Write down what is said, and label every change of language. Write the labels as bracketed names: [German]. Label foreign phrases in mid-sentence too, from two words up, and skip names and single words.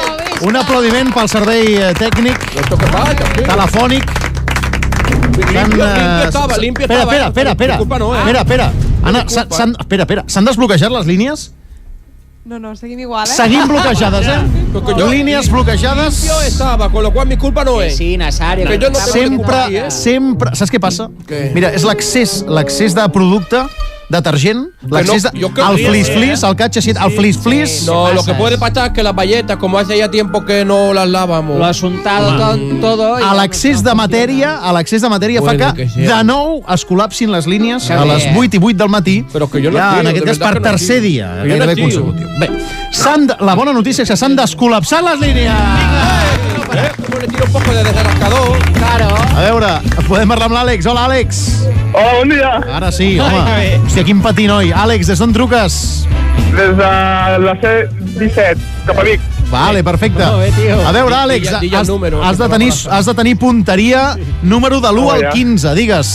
[Catalan] Un aplaudiment pel servei tècnic, telefònic. Espera. S'han desbloquejat les línies? No, seguim igual, Seguim bloquejades, Línies bloquejades. [Spanish] Yo estaba, con lo cual mi culpa no es. Sí, Nazario. Que yo no tengo [Catalan] Sempre... Saps què passa? Mira, és l'accés de producte detergent, l'accés al flis-flis, al catch al flis-flis. [Spanish] No, lo que puede pasar es que las bayetas, como hace ya tiempo que no las lavamos. Lo ha asuntado todo. [Catalan] A l'accés de matèria, fa que de nou es col·lapsin les línies a les 8 i 8 del matí. Però que jo no ja, en aquest cas per tercer dia, gairebé consecutiu. Bé, la bona notícia és que s'han descol·lapsat les línies. [Spanish] Como le tiro un poco de desarrascador. Claro. [Catalan] A veure, podem parlar amb l'Àlex. Hola, Àlex. Hola, bon dia. Ara sí, home. Hòstia, quin patí, noi. Àlex, des d'on truques? Des de la C-17, cap a Vic. Vale, perfecte. A veure, Àlex, has de tenir punteria número de l'1 al 15, digues.